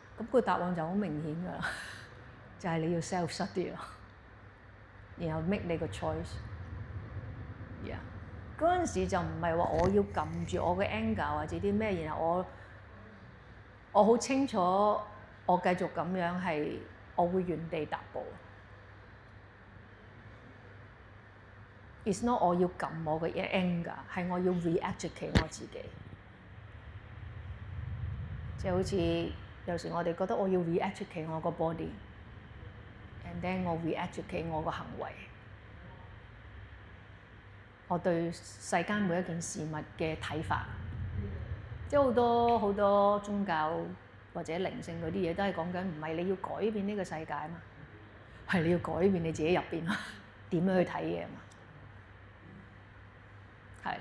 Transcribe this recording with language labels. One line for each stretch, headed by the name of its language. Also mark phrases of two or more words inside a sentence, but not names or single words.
Cantonese: 咁個答案就好明顯㗎啦，就係你要
English: self study
Cantonese: 咯，然後 make 你個 choice。嗰陣時就唔係話我要撳住我嘅 anger 或者啲咩，然後我好清楚我繼續咁樣係我會原地踏步。
English: It's not
Cantonese: 我要撳我嘅 anger， 係我要 re-educate 我自己。即係好似有時我哋覺得我要 re-educate 我個 body，
English: and then
Cantonese: 我 re-educate 我個行為。我對世間每一件事物嘅睇法，即係好多宗教或者靈性嗰啲嘢都係講緊，唔係你要改變呢個世界嘛，係你要改變你自己入邊啊，點樣去睇嘢嘛，係。